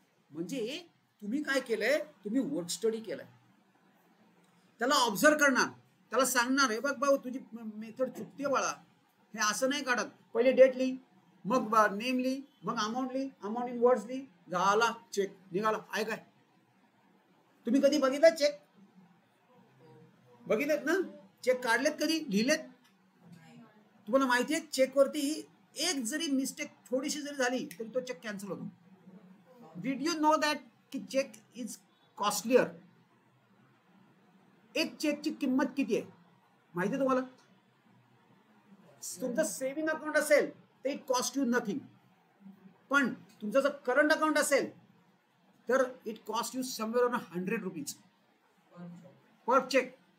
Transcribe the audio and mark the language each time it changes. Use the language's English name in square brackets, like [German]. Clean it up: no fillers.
[Marathi] म्हणजे तुम्ही काय केलंय, तुम्ही वर्क स्टडी केलाय, त्याला ऑब्झर्व करणार, त्याला सांगणार, हे बघ भाऊ तुझी मेथड चुकते बाळा, हे असं नाही काढत, पहिले डेट लिही, मग नेम लिही, मग अमाऊंट लिही, अमाऊंट इन वर्ड्स लिही, झाला चेक निघाला. आहे काय तुम्ही कधी बघितलं चेक, बघितलेत ना चेक, काढलेत कधी, लिहिलेत? तुम्हाला माहिती आहे चेकवरती एक जरी मिस्टेक थोडीशी जरी झाली तरी तो चेक कॅन्सल होतो. [English] Did you know that की check is costlier? [Marathi] एक चेकची किंमत किती आहे माहिती आहे तुम्हाला? तुमचं सेव्हिंग अकाउंट असेल तर [English] it cost you nothing, [Marathi] पण तुमचं जर करंट अकाउंट असेल तर [English] It cost you somewhere on 100 rupees per check.